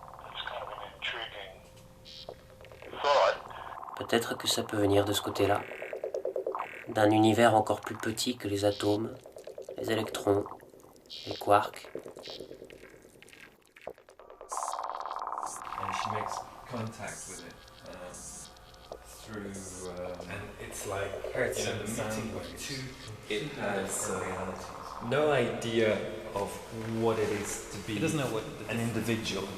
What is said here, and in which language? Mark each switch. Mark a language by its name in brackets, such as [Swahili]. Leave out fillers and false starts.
[English] It's kind of an intriguing thought. [French] Peut-être que ça peut venir de ce côté-là, d'un univers encore plus petit que les atomes, les électrons, les quarks. [English] And she makes contact with it through, and it's like the meeting of two. It has no idea of what it is to be. It doesn't know what an individual